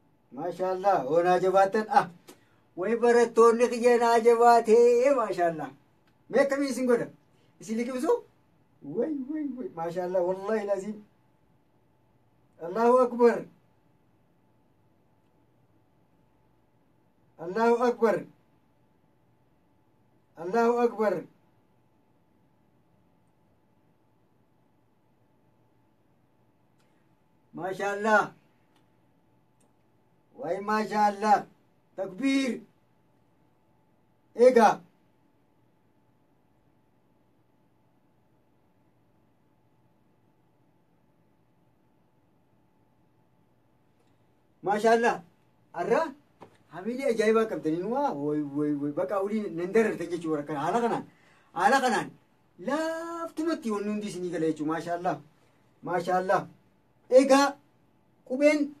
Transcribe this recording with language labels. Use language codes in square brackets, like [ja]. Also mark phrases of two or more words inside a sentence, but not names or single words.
[om] maashaallah hoonaa jabaattan way barattoonni kiyyanaa jabaatee maashaallah mee akkamii isin godha isin liqimsu way maashaallah [ar] والله لازم الله أكبر الله أكبر الله أكبر ما شاء الله way ما شاء الله تكبير [om] egaa maashaallah arra hamilee ajaa'ibaa qabdanii way bakka ulii nan darartan jechuudha kan haala kanaan laaftumatti wanni hundi isinii gala jechuudha maashaallah egaa qubeen